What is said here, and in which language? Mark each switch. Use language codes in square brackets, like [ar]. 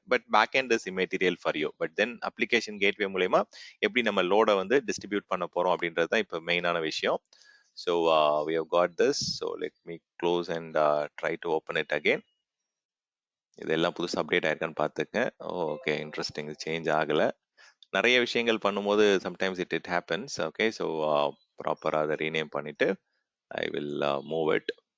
[en] But backend is immaterial for you. [ta] But then application gateway மூலயமா எப்படி நம்ம லோடை வந்து டிஸ்ட்ரிபியூட் பண்ண போறோம் அப்படின்றது தான் இப்போ மெயினான விஷயம். [en] So we have got this. So let me close and try to open it again. [ta] இதெல்லாம் புதுசாக அப்டேட் ஆயிருக்கான்னு பார்த்துக்கேன். Okay, interesting. சேஞ்ச் ஆகலை. நிறைய விஷயங்கள் பண்ணும்போது [en] Sometimes it happens. [ta] Okay, so ப்ராப்பராக அதை ரீநேம் பண்ணிட்டு [en] I will move it.